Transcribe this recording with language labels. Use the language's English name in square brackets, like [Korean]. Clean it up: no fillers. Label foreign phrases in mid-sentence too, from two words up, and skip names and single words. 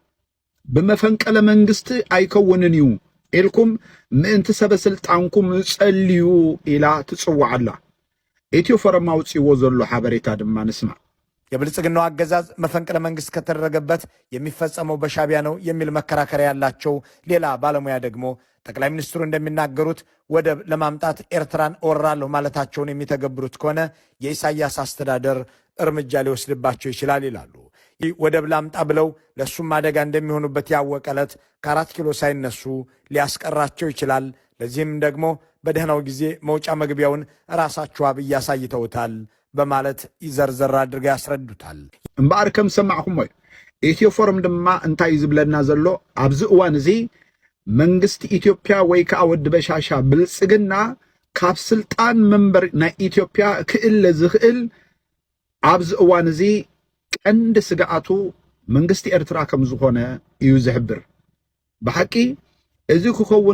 [Tigrinya] ብመፈንቅለ መንግስቲ ኣይከውንን እዩ ኢልኩም ምእንቲ ሰበ ስልጣንኩም ጸልዩ ኢላ ትጽዋዓላ። ኢትዮ ፎረም አውጪዎ ዘሎ ሓበሬታ ድማ ንስማ። [Amharic] የብልጽግናው አገዛዝ መፈንቅለ መንግስት ከተደረገበት የሚፈጸመው በሻቢያ ነው የሚል መከራከሪያ ያላቸው ሌላ ባለሙያ ደግሞ ጠቅላይ ሚኒስትሩ እንደሚናገሩት ወደብ ለማምጣት ኤርትራን እወራለሁ ማለታቸውን የሚተገብሩት ከሆነ የኢሳያስ አስተዳደር እርምጃ ሊወስድባቸው ይችላል ይላሉ። ወደብ ላምጣ ብለው ለሱም አደጋ እንደሚሆኑበት ያወቀለት ከ4 ኪሎ ሳይነሱ ሊያስቀራቸው ይችላል። ለዚህም ደግሞ በደህናው ጊዜ መውጫ መግቢያውን ራሳቸው አብይ አሳይተውታል በማለት ይዘርዘር አድርገው ያስረዱታል። [Tigrinya] እምበአር ከም ሰማዕኩም ወይ ኢትዮ ፎረም ድማ እንታይ ዝብለና ዘሎ ኣብዚ እዋን እዚ መንግስቲ ኢትዮጵያ ወይ ከዓ ወዲ በሻሻ ብልጽግና ካብ ስልጣን መንበር ናይ ኢትዮጵያ ክእለ ዝኽእል ኣብዚ እዋን እዚ ቀንዲ ስጋኣቱ መንግስቲ ኤርትራ ከም ዝኾነ እዩ ዝሕብር። ብሓቂ እዚ ክኸውን